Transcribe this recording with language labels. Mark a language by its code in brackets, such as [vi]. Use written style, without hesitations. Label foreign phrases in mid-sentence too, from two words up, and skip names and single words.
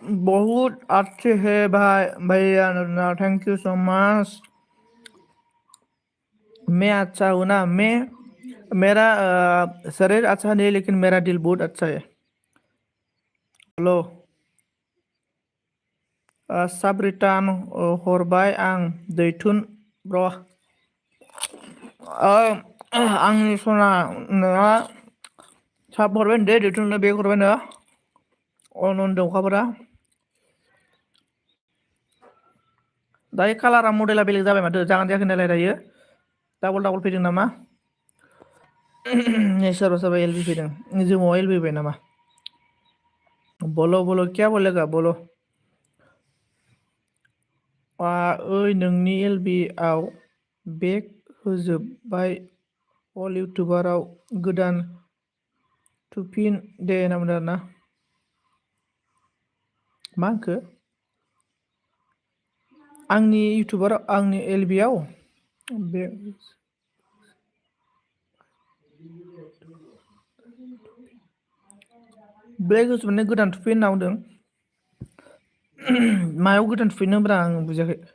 [hi] बहुत अच्छे है भाई भैया [en] thank you so much [hi] मैं अच्छा हूँ ना मैं मेरा शरीर अच्छा नहीं लेकिन मेरा दिल बहुत अच्छा है [brx] हेलो साब्रिटान हरबाय आं दैथुन र' आंनि सना नोंहा साब हरबाय दे दैथुननो बेग हरबायनो अनन दौखाफोरा दायो कालारा मडेला बेलेग जाबाय माथो जागोन जायाखै नालाय दायो डाबल फैदों नामा सोरबा एलबि फैदों जोमाव एलबि फैबाय नामा [hi] बोलो बोलो क्या बोलेगा बोलो [brx] ओइ नोंनि एलबि आव बेग होजोबबाय अल इउटुबाराव गोदान थुफिन दे होनामोन आरोना मा होनखो आंनि इउटुबाराव आंनि एलबि आव बे बेग होजोबनाय गोदान थुफिन होनना बुंदों मायाव गोदान थुफिननोब्रा आं बुजियाखै